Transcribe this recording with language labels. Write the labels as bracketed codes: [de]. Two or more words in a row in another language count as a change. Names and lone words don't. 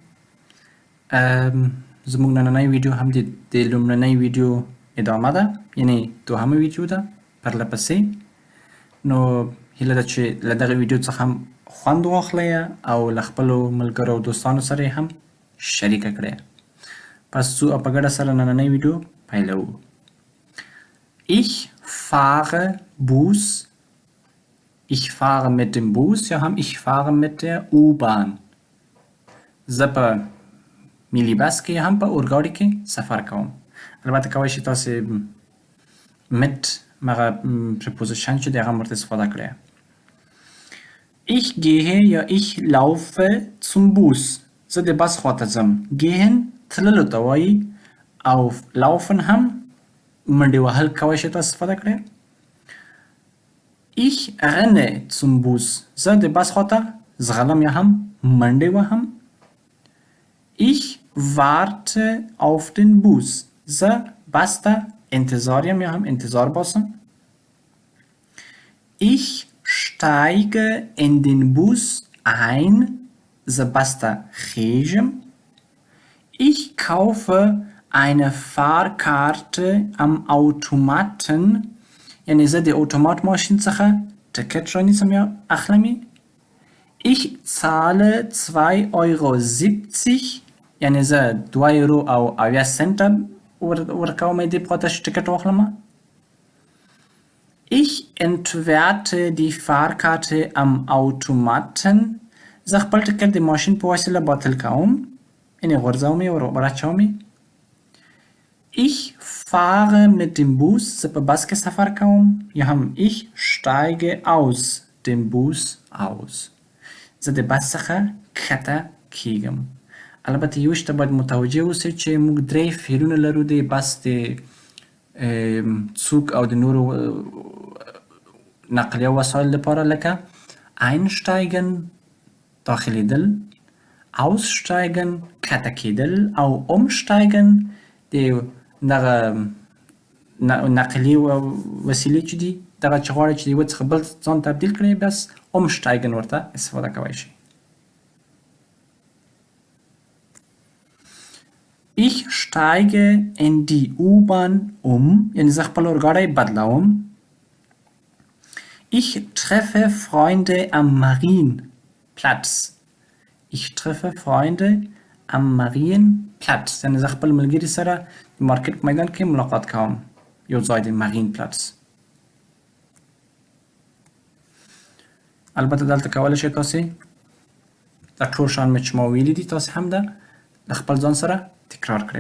[ps] زموږ نننۍ ویډیو هم د لومړنۍ ویډیو ادامه ده، یعنی دوهمه ویډیو ده پرله پسې. نو هیله ده چې له دغه ویډیو څخه هم خوند واخلئ او له خپلو ملګرو او دوستانو سره یې هم شریکه کړئ. پس ځو او په ګډه سره نننۍ ویډیو پیلوو. [de] Ich fahre Bus. Ich fahre mit dem Bus. Ja, ich fahre mit der U-Bahn. [ps] زه په ملي بس کې هم په اورګاډي کې سفر کوم. البته کولی شئ تاسې mit مغه preposition چې دی هغه هم ورته استفاده کړئ. [de] Ich gehe یا ich laufe zum Bus. [ps] زه د بس خواته ځم. gehen تللو ته وایي او laufen هم منډې وهل کولی شئ تاسې استفاده کړئ. [de] Ich renne zum Bus. [ps] زه د بس خواته ځغلم یا هم منډې وهم. [de] Ich warte auf den Bus. [ps] زه بس ته انتظار یم یا هم انتظار باسم. [de] Ich steige in den Bus ein. [ps] زه بس ته خیژم. [de] Ich kaufe eine Fahrkarte am Automaten. [ps] یعنی زه د اتومات ماشین څخه ټکټ رانیسم یا اخلمې. [de] Ich zahle 2,70 €. [ps] یعنی زه 2 € ورکوم دې په خاطر چې ټکټ واخلم. [de] Ich entwerte die Fahrkarte am Automaten. [ps] زه خپل ټکټ د ماشین په وسیله باطل کوم، یعنی غورځوم یې ور اچوم. [de] Ich fahre mit dem Bus. [ps] زه په بس کې سفر کوم یا هم [de] ich steige aus dem Bus aus. [ps] زه د بس څخه کښته کیږم. البته یو شی ته باید متوجه اوسئ چې موږ 3 فعلونه لرو د بس د څوک او د نورو نقلیه وسایل لپاره، لکه einsteigen داخلیدل، aussteigen کښته کیدل او umsteigen د دغه نقلیه وسیلې چې دي، دغه چې غواړئ چې د یوه څخه بل ځان تبدیل کړئ، بس umsteigen ورته استفاده کولی شئ. [de] Ich steige in die U-Bahn um. [ps] یعنی زه خپل اورګاډی بدلوم. [de] Ich treffe Freunde am Marienplatz. Ich treffe Freunde am Marienplatz. [ps] یعنی زه خپل ملګري سره د مارکیټ په میدان کې ملاقات کوم، یو ځای د Marienplatz. البته دلته کولی شئ تاسې دا ټول شیان مې چې ما ویلي دي تاسې هم د خپل ځان سره تکرار کړئ.